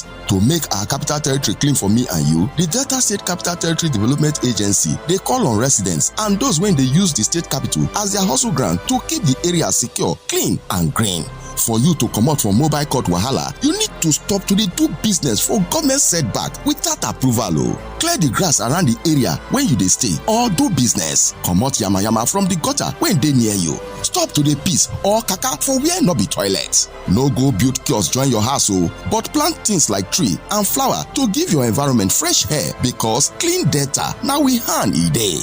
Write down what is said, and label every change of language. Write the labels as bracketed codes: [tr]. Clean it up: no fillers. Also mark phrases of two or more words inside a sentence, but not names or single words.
[pcm] To make our capital territory clean for me and you, the Delta State Capital Territory Development Agency, they call on residents and those when they use the state capital as their hustle ground to keep the area secure, clean and green. For you to come out from mobile court wahala, you need to stop to dey do business for government setback without approval. Clear the grass around the area where you dey stay or do business. Comot yamayama from the gutter when dey near you. Stop to dey piss or kaka for where no be toilet. No go build kiosk join your house but plant things like tree and flower to give your environment fresh air, because clean Delta na we hand e dey.